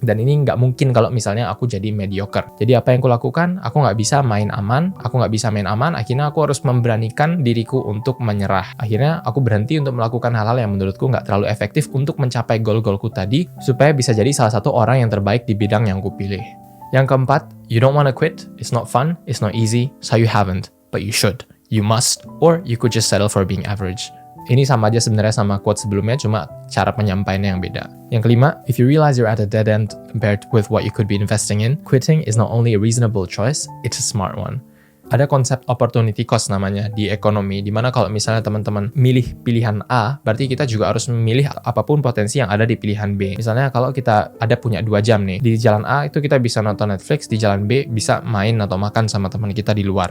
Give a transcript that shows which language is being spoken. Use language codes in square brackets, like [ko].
[id] Dan ini nggak mungkin kalau misalnya aku jadi mediocre. Jadi apa yang aku lakukan? Aku nggak bisa main aman. Akhirnya aku harus memberanikan diriku untuk menyerah. Akhirnya aku berhenti untuk melakukan hal-hal yang menurutku nggak terlalu efektif untuk mencapai goal-goalku tadi, supaya bisa jadi salah satu orang yang terbaik di bidang yang kupilih. Yang keempat, [en] you don't wanna quit. It's not fun, it's not easy, so you haven't, but you should. You must, or you could just settle for being average. [id] Ini sama aja sebenarnya sama quote sebelumnya, cuma cara penyampaiannya yang beda. Yang kelima, [en] if you realize you're at a dead end compared with what you could be investing in, quitting is not only a reasonable choice, it's a smart one. [id] Ada konsep opportunity cost namanya di ekonomi, dimana kalau misalnya teman-teman milih pilihan A, berarti kita juga harus memilih apapun potensi yang ada di pilihan B. Misalnya kalau kita ada punya 2 jam nih, di jalan A itu kita bisa nonton Netflix, di jalan B bisa main atau makan sama teman kita di luar.